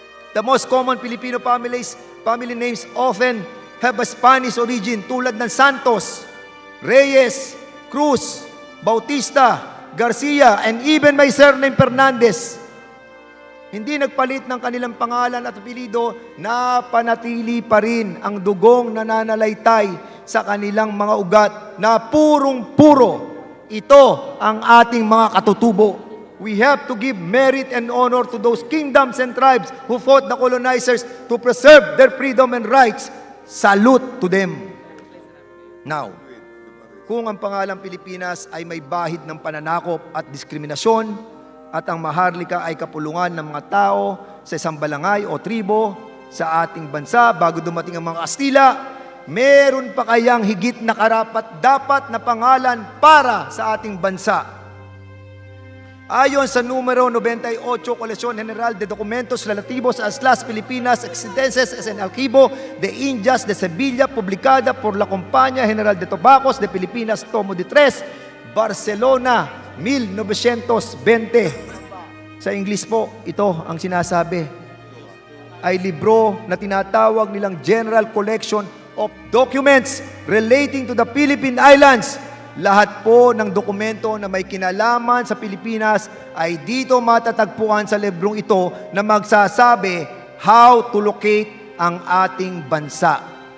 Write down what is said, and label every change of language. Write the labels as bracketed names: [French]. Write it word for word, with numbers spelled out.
[English] The most common Filipino families, family names often have a Spanish origin [Filipino] tulad ng [English] Santos, Reyes, Cruz, Bautista, Garcia, and even my surname Fernandez. [Filipino] Hindi nagpalit ng kanilang pangalan at apelyido, napanatili pa rin ang dugong nananalaytay sa kanilang mga ugat na purong-puro. Ito ang ating mga katutubo. [English] We have to give merit and honor to those kingdoms and tribes who fought the colonizers to preserve their freedom and rights. Salute to them. [Filipino] Now, kung ang pangalang Pilipinas ay may bahid ng pananakop at diskriminasyon, at ang maharlika ay kapulungan ng mga tao sa isang balangay o tribo sa ating bansa bago dumating ang mga Kastila, meron pa kayang higit na karapat dapat na pangalan para sa ating bansa? Ayon sa numero [English] ninety-eight, [Spanish] Colección General de Documentos Relativos a las Filipinas Existentes en Archivo de Indias de Sevilla, publicada por la Compañía General de Tobacos de Filipinas, Tomo de Tres, Barcelona, [English] nineteen twenty. [Filipino] Sa English po, ito ang sinasabi. Ay libro na tinatawag nilang General Collection of Documents Relating to the Philippine Islands. Lahat po ng dokumento na may kinalaman sa Pilipinas ay dito matatagpuan sa librong ito na magsasabi [English] how to locate [Filipino] ang ating bansa.